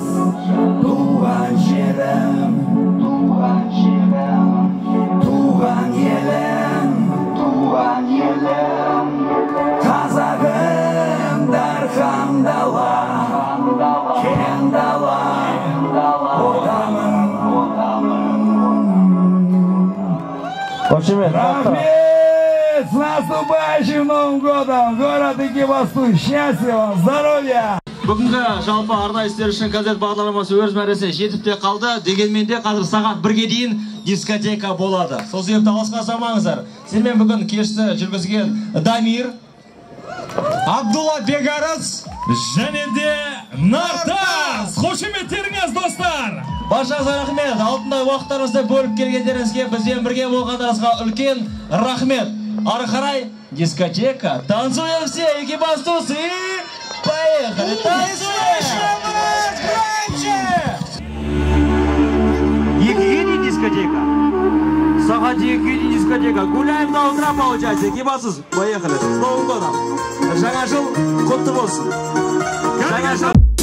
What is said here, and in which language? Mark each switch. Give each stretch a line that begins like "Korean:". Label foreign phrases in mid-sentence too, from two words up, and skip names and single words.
Kazakh: Туған жерім, туған елім, қазағым дархан дала, кең дала, отаным. Рахмет!
Russian: С наступающим Новым годом! Город Экибастуй! Счастья вам! Здоровья!
Kazakh: Бүгінгі жалпы арнайы істер үшін концерт бағдарламасы өз мәресіне жетіп те қалды. Дегенмен де қазір сағат 1-ге дейін дискотека болады. Сол себепті алысқа салмаңыздар. Сенімен бүгін кешті жүргізген Дамир, Абдулла Бегарыз Және де Нартас. Қошеметтеріңіз, достар. Баршаңызға рахмет. Алтындай уақыттарыңызды бөліп келгендеріңізге, бізбен бірге болғандарыңызға үлкен рахмет. Ары қарай дискотека.
Russian: Танцуем все, Экибастуз, и поехали. Танцуем!
Kazakh: Екіге дейін дискотека. Сағат 2-ге дейін дискотека.
Russian: Гуляем до утра, получается. Экибастуз, поехали. С Новым годом.
Kazakh: Жаңа жыл құтты болсын. Жаңа жыл.